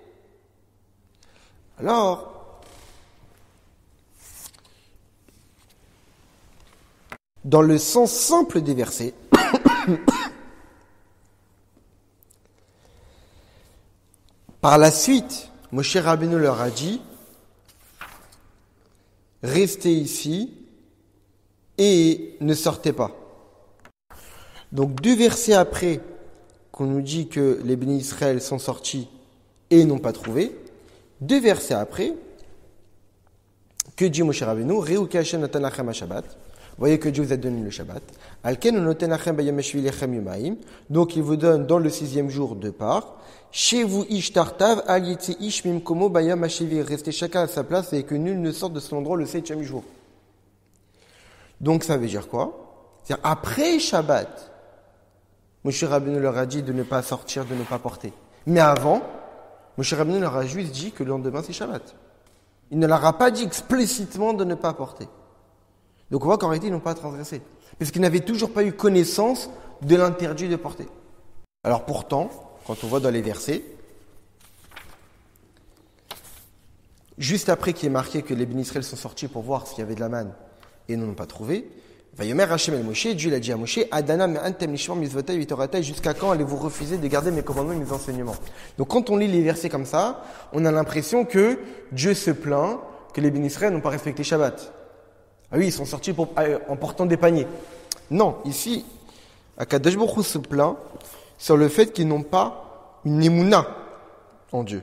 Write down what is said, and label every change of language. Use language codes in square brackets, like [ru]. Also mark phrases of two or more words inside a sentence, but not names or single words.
[fr] Alors, dans le sens simple des versets, par la suite, Moshe Rabbeinu leur a dit, restez ici et ne sortez pas. Donc 2 versets après qu'on nous dit que les bénis Israël sont sortis et n'ont pas trouvé, 2 versets après, que dit Moshe Rabbeinu, [he] ראו כי השם נתן לכם השבת, [fr] voyez que Dieu vous a donné le Shabbat, [he] על כן נותן לכם ביום הששי לחם יומיים, [fr] donc il vous donne dans le 6e jour 2 parts, chez vous [he] איש תחתיו אל יצא איש ממקומו ביום השביעי, [fr] restez chacun à sa place et que nul ne sorte de son endroit le 7e jour. Donc ça veut dire quoi? C'est-à-dire après Shabbat, Moshe Rabbeinu leur a dit de ne pas sortir, de ne pas porter. Mais avant, Moshe Rabbeinu leur a juste dit que le lendemain c'est Shabbat. Il ne leur a pas dit explicitement de ne pas porter. Donc on voit qu'en réalité ils n'ont pas transgressé. Parce qu'ils n'avaient toujours pas eu connaissance de l'interdit de porter. Alors pourtant, quand on voit dans les versets, juste après qu'il est marqué que les bénis Israël sont sortis pour voir s'il y avait de la manne et n'en ont pas trouvé, [he] ויאמר השם אל משה, [fr] Dieu l'a dit à Moshe, [he] עד אנה מאנתם לשמור מצותי ותורתי, [fr] jusqu'à quand allez-vous refuser de garder mes commandements et mes enseignements? Donc quand on lit les versets comme ça, on a l'impression que Dieu se plaint que les bénis Israël n'ont pas respecté Shabbat. Ah oui, ils sont sortis en portant des paniers. Non, ici, [he] הקדוש ברוך הוא [fr] se plaint sur le fait qu'ils n'ont pas une émouna en Dieu.